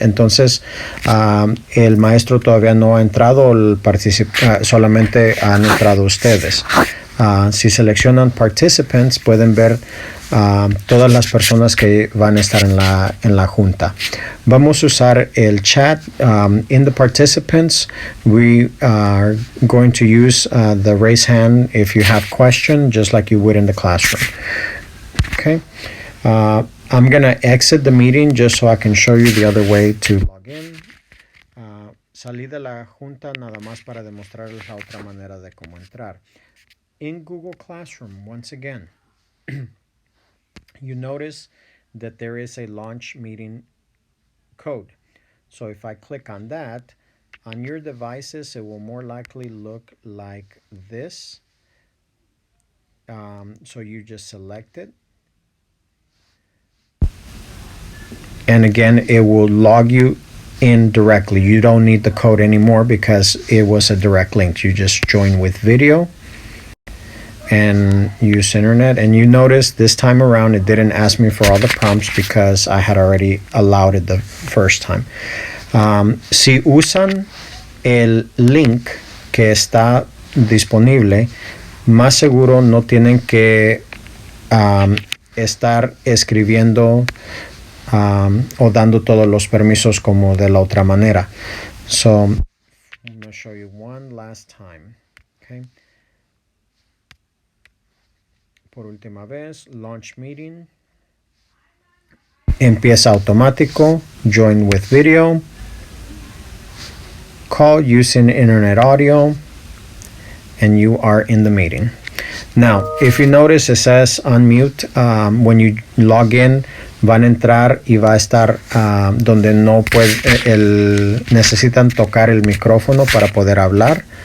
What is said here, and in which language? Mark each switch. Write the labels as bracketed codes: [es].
[es] Entonces el maestro todavía no ha entrado, solamente han entrado ustedes. Si seleccionan participants, pueden ver todas las personas que van a estar en la junta. Vamos a usar el chat. [en] In the participants, we are going to use the raise hand if you have question, just like you would in the classroom. Okay. I'm going to exit the meeting just so I can show you the other way to log in. [es] Salí de la junta nada más para demostrarles la otra manera de cómo entrar. [en] In Google Classroom, once again, you notice that there is a launch meeting code. So if I click on that, on your devices, it will more likely look like this. So you just select it. And again, it will log you in directly. You don't need the code anymore because it was a direct link. You just join with video and use internet. And you notice this time around it didn't ask me for all the prompts because I had already allowed it the first time. [es] Si usan el link que está disponible, más seguro no tienen que estar escribiendo o dando todos los permisos como de la otra manera. [en] So, I'm going to show you one last time. Okay. [es] Por última vez, launch meeting. Empieza automático. [en] Join with video. Call using internet audio. And you are in the meeting. Now, if you notice, it says unmute. When you log in, [es] van a entrar y va a estar donde no necesitan tocar el micrófono para poder hablar.